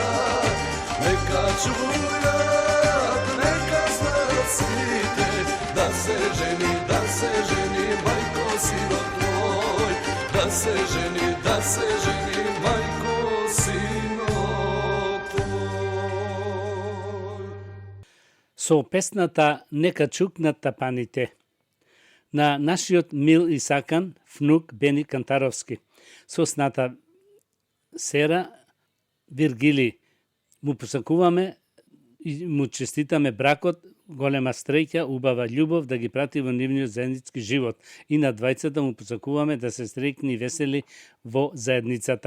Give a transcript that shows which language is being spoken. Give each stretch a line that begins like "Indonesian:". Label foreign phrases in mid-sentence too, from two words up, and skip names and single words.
Macedonian: Нека чујат, нека зна свите, да се жени, мајко, сино твој. Да се жени, мајко, сино твој. Со песната Нека чукнат тапаните на нашиот мил и сакан внук Бени Кантаровски со сната Сера Виргили му посакуваме и му честитаме бракот, голема среќа, убава љубов да ги прати во нивниот заеднички живот и на двајцата му посакуваме да се среќни и весели во заедницата.